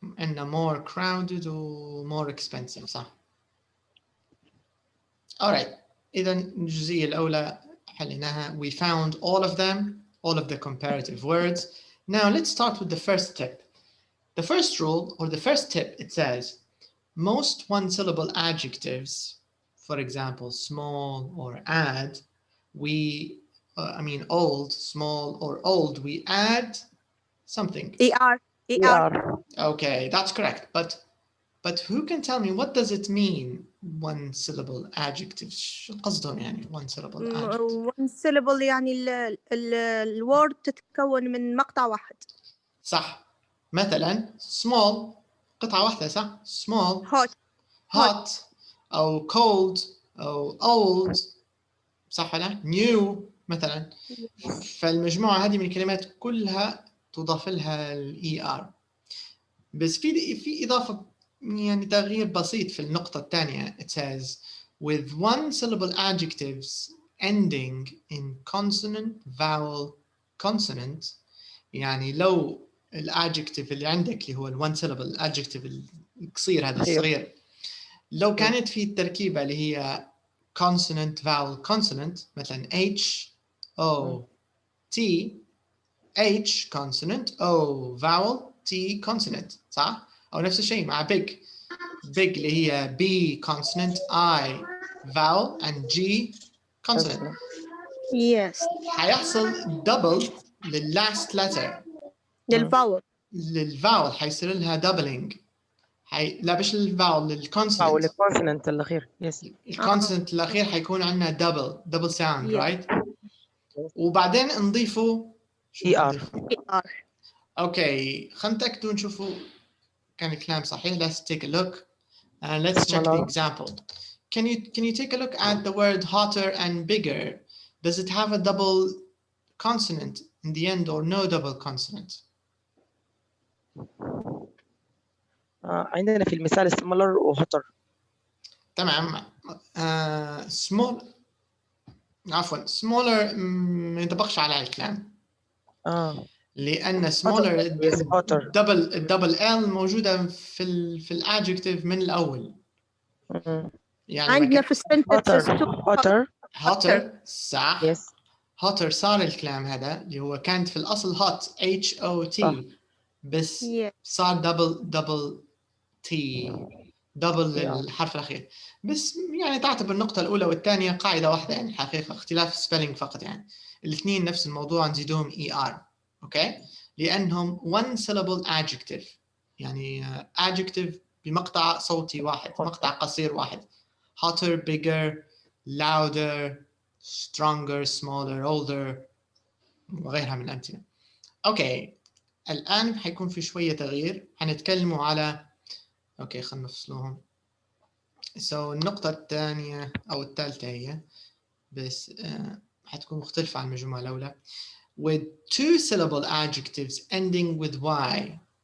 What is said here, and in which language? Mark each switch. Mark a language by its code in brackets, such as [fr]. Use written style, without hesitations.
[en] and more crowded or more expensive صح. [ar] alright, إذا الجزئية الأولى حليناها. [en] We found all of them, all of the comparative words. Now let's start with the first tip. The first rule or the first tip, it says most one-syllable adjectives, for example small or add, we old, small or old, we add something. ER. Okay, that's correct. But who can tell me what does it mean one syllable adjective؟ [ar] شو قصدهم يعني [en] one syllable adjective؟ [ar] one syllable يعني الword تتكون من مقطع واحد. صح. مثلا small قطعة واحدة صح. small. hot أو cold أو old صح ولا؟ new مثلا. فالمجموعة هذه من الكلمات كلها تضاف لها ال ER. بس في إضافة يعني تغيير بسيط في النقطة الثانية. [en] It says with one syllable adjectives ending in consonant, vowel, consonant. [ar] يعني لو الادجكتيف اللي عندك اللي هو one syllable الادجكتيف القصير هذا الصغير لو كانت في التركيبة اللي هي consonant, vowel, consonant مثلا H O T H consonant O vowel T consonant صح؟ أو نفس الشيء مع big اللي هي B consonant I vowel and G consonant. [en] Yes. [ar] حيحصل double للlast letter. للفاول حيصير لها doubling. لا مش للفاول للكونسونانت. الكونسونانت الأخير. Yes. الكونسونانت الأخير حيكون عندنا double sound right. وبعدين نضيفه [en] ER. [ar] Okay خلينا نتأكد ونشوفوا كان الكلام صحيح. [en] Let's take a look and let's check the example. Can you take a look at the word hotter and bigger? Does it have a double consonant in the end or no double consonant? [ar] عندنا في المثال smaller وhotter. تمام. small عفوا smaller ما ينطبقش على الكلام. لأن smaller double L موجودة في الادجكتيف من الأول. يعني عندنا في السنتنس hotter صح. [en] Yes. [ar] hotter صار الكلام هذا اللي هو كانت في الأصل hot H O T بس صار double T double للحرف الأخير. بس يعني تعتبر النقطة الأولى والثانية قاعدة واحدة يعني حقيقة اختلاف spelling فقط يعني الاثنين نفس الموضوع نزيدهم ER. [en] okay لأنهم one syllable adjective يعني adjective [ar] بمقطع صوتي واحد، مقطع قصير واحد. [en] hotter, bigger, louder, stronger, smaller, older [ar] وغيرها من الأمثلة. أوكي، الآن حيكون في شوية تغيير، حنتكلموا على أوكي خلنا نفصلوهم. النقطة الثانية أو الثالثة هي بس حتكون مختلفة عن المجموعة الأولى. [en] with 2 syllable adjectives ending with y.